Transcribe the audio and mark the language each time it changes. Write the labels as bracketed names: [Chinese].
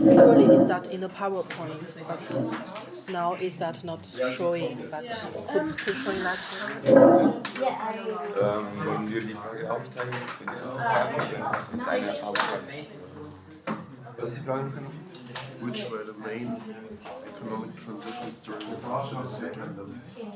[English] Usually is that in the PowerPoint, but now is that not showing? But could showing that? Yeah, I will. [German] Wollen wir die Frage aufteilen in Fragen? Das ist eine PowerPoint. Was ist die Frage? [English] Which were the main economic transitions during the independence?